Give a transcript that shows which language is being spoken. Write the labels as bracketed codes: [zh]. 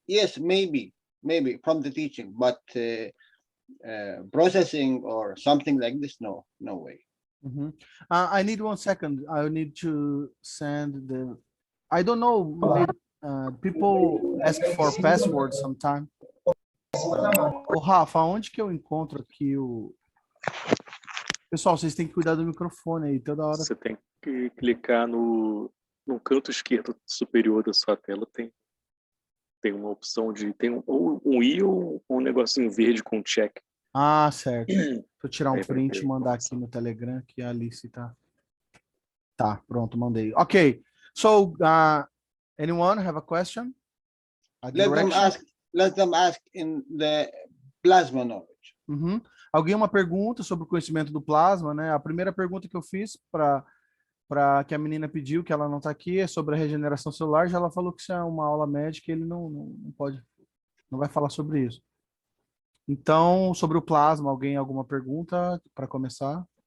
[en] Yes, maybe from the teaching, but processing or something like this, no way. I need 1 second. I need to send the. I don't know. Maybe, people ask for passwords sometimes. [pt] Rafa, onde que eu encontro aqui o... Pessoal, vocês têm que cuidar do microfone aí toda hora. Você tem que clicar no canto esquerdo superior da sua tela, tem uma opção de... Tem um i ou um negocinho verde com check. Ah, certo. Deixa eu tirar um print e mandar aqui no Telegram, que a Alice tá... Tá, pronto, mandei. Ok. [en] So, anyone have a question? Let them ask in the plasma knowledge. [pt] Alguém uma pergunta sobre o conhecimento do plasma, né? A primeira pergunta que eu fiz para que a menina pediu, que ela não está aqui, é sobre a regeneração celular. Já ela falou que isso é uma aula médica e ele não vai falar sobre isso. Então, sobre o plasma, alguma pergunta para começar?